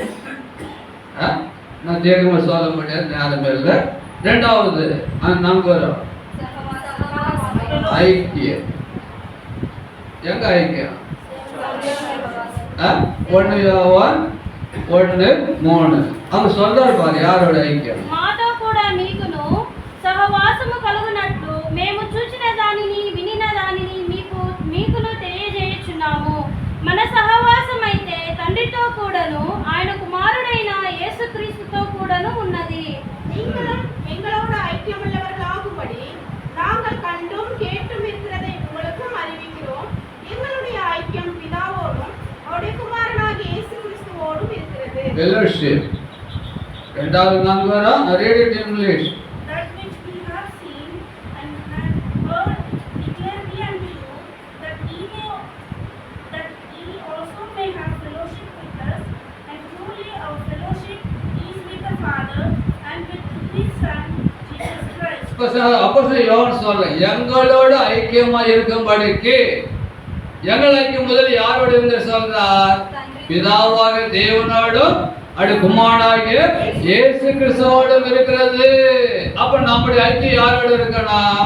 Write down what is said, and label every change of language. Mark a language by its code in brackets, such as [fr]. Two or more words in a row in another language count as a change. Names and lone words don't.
[ta] நான் தீர்க்கமா சொல்ல முடியாது, நேரம் இல்லை. 2வது நமக்கு வரும் ஐக்கியம். எங்க ஐக்கியம்? 1 யோவான் 1:3 அவங்க சொல்றாரு பாரு, யாரோட ஐக்கியம்? [te] మాతో కూడా మీకును సహవాసము కలుగునట్లు మేము చూచిన దానిని వినిన దానిని మీకును తెలియజేయుచున్నాము. మన సహవాసం అయితే తండ్రితో కూడాను ఆయన కుమారుడైన యేసుక్రీస్తుతో కూడాను ఉన్నది. [ta] நீங்களும் எங்களோடு ஐக்கியமுள்ளவர்களாகும்படி நாங்கள் கண்டும் கேட்டும் இருக்கிறதை உங்களுக்கும் அறிவிக்கிறோம். எங்களுடைய ஐக்கியம் பிதாவோடும் அவருடைய குமாரனாகிய இயேசு கிறிஸ்துவோடும் இருக்கிறது. [en] Fellowship. [ta] 2வது நாங்க வரோம் [en] read it in English. That which we have seen and heard declare we unto you, that ye also may have fellowship with us, and truly our fellowship is with the Father and with His Son, Jesus Christ. [ta] அப்போஸ்தலன் யோவான் சொல்ல எங்களோடு ஐக்கியமா இருக்கும்படிக்கு எங்கள் ஐக்கியம் முதல்ல யாரோடு இருந்து சொல்றார்? பிதாவாக தேவனோடும் அடு குமாரனாகிய இயேசு கிறிஸ்துவோடும் இருக்கிறது. அப்ப நம்முடைய ஐக்கியம் யாரோடு இருக்கணும்?